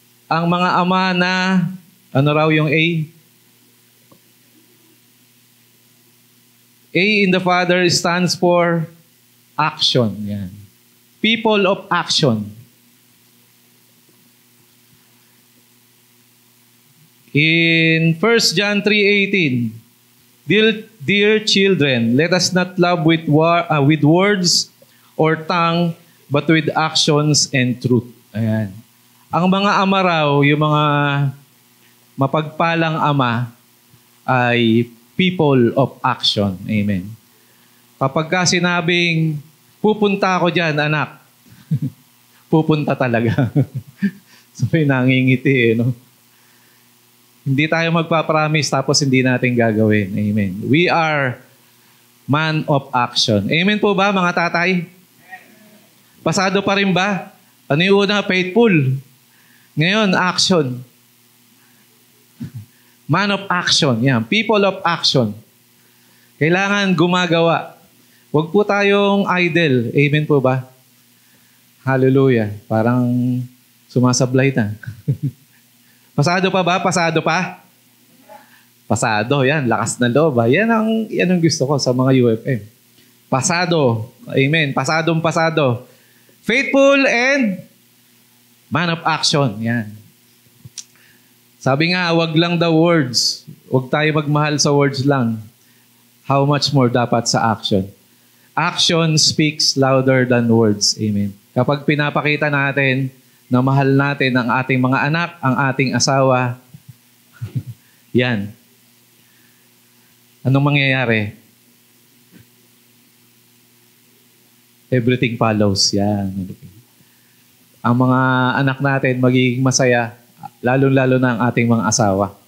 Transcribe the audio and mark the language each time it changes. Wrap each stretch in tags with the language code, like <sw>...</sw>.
<tl>Ang mga ama na, ano raw yung A?</tl> <en>A in the Father stands for action. Yan. People of action. In 1 John 3:18, Dear children, let us not love with words or tongue, but with actions and truth.</en> <tl>Ayan. Ang mga ama raw, yung mga mapagpalang ama, ay</tl> <en>people of action.</en> <tl>Amen. Kapag ka sinabing, pupunta ako dyan, anak, pupunta talaga. So, nangingiti no? Hindi tayo magpapromise tapos hindi natin gagawin. Amen.</tl> <en>We are man of action. Amen</en> <tl>po ba, mga tatay? Pasado pa rin ba? Ano yung una? Faithful. Ngayon, action.</tl> <en>Man of action. Yan. People of action.</en> <tl>Kailangan gumagawa. Huwag po tayong idle. Amen po ba? Hallelujah. Parang sumasablay na. Pasado pa ba? Pasado pa? Pasado. Yan. Lakas na loob. Yan ang gusto ko sa mga UFM. Pasado. Amen. Pasadong pasado.</tl> <en>Faithful and man of action.</en> <tl>Yan. Sabi nga, wag lang daw words. Wag tayo magmahal sa words lang.</tl> <en>How much more</en> <tl>dapat sa action?</tl> <en>Action speaks louder than words. Amen.</en> <tl>Kapag pinapakita natin na mahal natin ang ating mga anak, ang ating asawa, yan. Anong mangyayari?</tl> <en>Everything follows.</en> <tl>Yan. Ang mga anak natin magiging masaya, lalo-lalo na ang ating mga asawa.</tl>